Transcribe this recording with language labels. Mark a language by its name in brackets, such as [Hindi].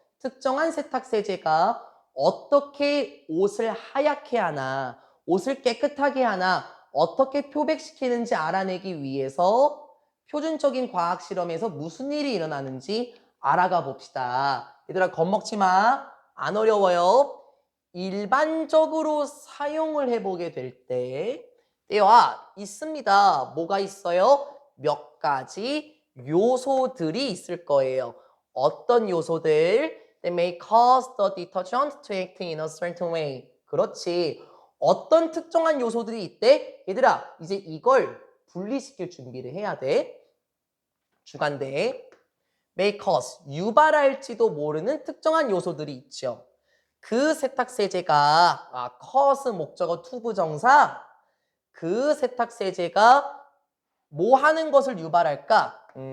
[Korean] 특정한 세탁세제가 어떻게 옷을 하얗게 하나, 옷을 깨끗하게 하나, 어떻게 표백시키는지 알아내기 위해서 표준적인 과학 실험에서 무슨 일이 일어나는지 알아가 봅시다. 얘들아, 겁먹지 마. 안 어려워요. 일반적으로 사용을 해보게 될 때와 있습니다. 뭐가 있어요? 몇 가지 요소들이 있을 거예요. 어떤 요소들? [English] That may cause the detergent to act in a certain way. [Korean] 그렇지. 어떤 특정한 요소들이 있대? 얘들아, 이제 이걸 분리시킬 준비를 해야 돼. 주간대. [English] may cause, [Korean] 유발할지도 모르는 특정한 요소들이 있죠. 그 세탁세제가 cause 목적어 to 부정사 그 세탁세제가 뭐 하는 것을 유발할까?